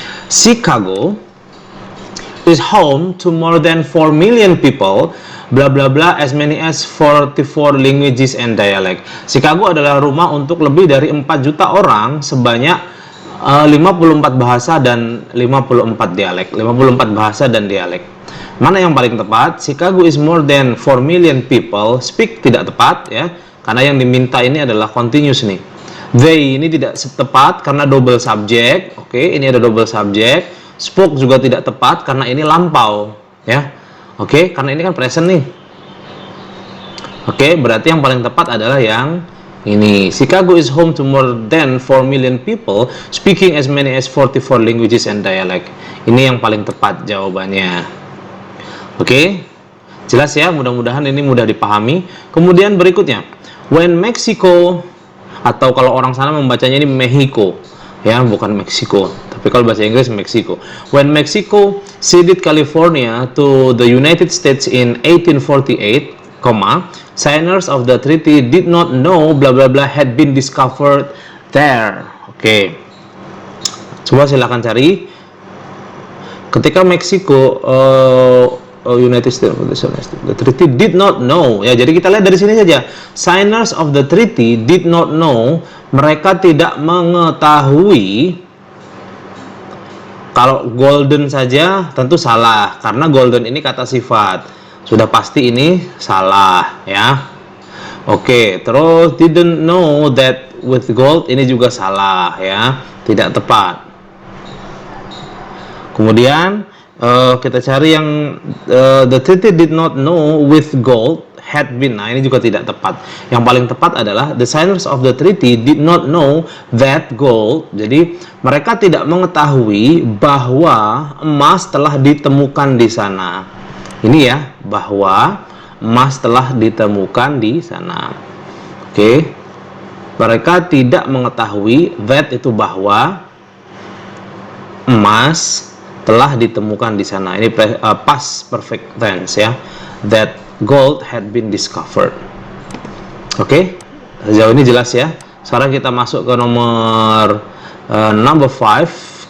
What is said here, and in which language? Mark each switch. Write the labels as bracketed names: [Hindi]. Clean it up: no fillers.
[English] Chicago is home to more than 4 million people, bla bla bla, as many as 44 languages and dialect. [Indonesian] Chicago adalah rumah untuk lebih dari 4 juta orang, sebanyak 54 bahasa dan 54 dialek. 54 bahasa dan dialek. Mana yang paling tepat? [English] Chicago is more than 4 million people. [Indonesian] Speak tidak tepat ya, karena yang diminta ini adalah continuous nih. They ini tidak tepat karena double subject. Oke, ini ada double subject. Spoke juga tidak tepat karena ini lampau ya. Oke, karena ini kan present nih. Oke, berarti yang paling tepat adalah yang ini. [English] Chicago is home to more than 4 million people speaking as many as 44 languages and dialect. [Indonesian] Ini yang paling tepat jawabannya. Oke, jelas ya, mudah-mudahan ini mudah dipahami. Kemudian berikutnya, when Mexico, atau kalau orang sana membacanya ini Mexico, ya, bukan Meksiko, tapi kalau bahasa Inggris Mexico. [English] When Mexico ceded California to the United States in 1848, signers of the treaty did not know blah blah blah had been discovered there. [Indonesian] Oke. Coba silakan cari. Ketika Meksiko United States, [English] the treaty did not know. [Indonesian] Ya, jadi kita lihat dari sini saja. [English] Signers of the treaty did not know, [Indonesian] mereka tidak mengetahui. Kalau golden saja tentu salah, karena golden ini kata sifat. Sudah pasti ini salah, ya. Oke, terus [English] didn't know that with gold, [Indonesian] ini juga salah, ya. Tidak tepat. Kemudian kita cari yang [English] the treaty did not know with gold had been. [Indonesian] Nah, ini juga tidak tepat. Yang paling tepat adalah [English] the signers of the treaty did not know that gold. [Indonesian] Jadi mereka tidak mengetahui bahwa emas telah ditemukan di sana. Ini ya, bahwa emas telah ditemukan di sana. Oke. Mereka tidak mengetahui that itu bahwa emas telah ditemukan di sana. Ini past perfect tense ya. [English] That gold had been discovered. [Indonesian] Oke, sejauh ini jelas ya. Sekarang kita masuk ke nomor number 5.